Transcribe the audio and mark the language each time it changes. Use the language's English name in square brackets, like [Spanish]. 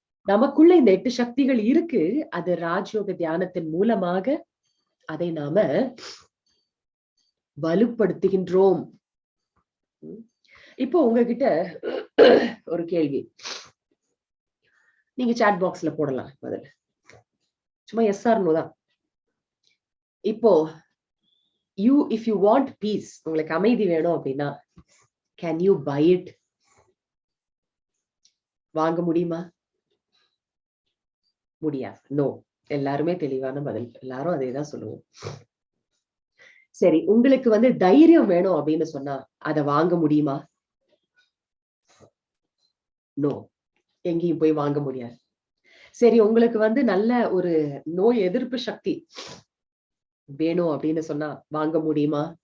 [Tamil] நமக்குள்ள இந்த 8 சக்திகள் இருக்கு. அது ராஜயோக தியானத்தின் மூலமாக அதை நாம வலுப்படுத்துகின்றோம். இப்போ உங்ககிட்ட ஒரு கேள்வி நீங்க சாட் பாக்ஸ்ல போடலாம். பதில் சும்மா எஸ் ஆர் நோ தான். இப்போ [English] if you want peace, [Tamil] உங்களுக்கு அமைதி வேணும் அப்படின்னா [English] can you buy it? [Tamil] வாங்க முடியுமா? முடியாது. நோ. எல்லாருமே தெளிவான பதில். எல்லாரும் அதேதான் சொல்லுவோம். சரி, உங்களுக்கு வந்து தைரியம் வேணும் அப்படின்னு சொன்னா அதை வாங்க முடியுமா? நோ, எங்கேயும் போய் வாங்க முடியாது. சரி, உங்களுக்கு வந்து நல்ல ஒரு நோய் எதிர்ப்பு சக்தி வேணும் அப்படின்னு சொன்னா வாங்க முடியுமா?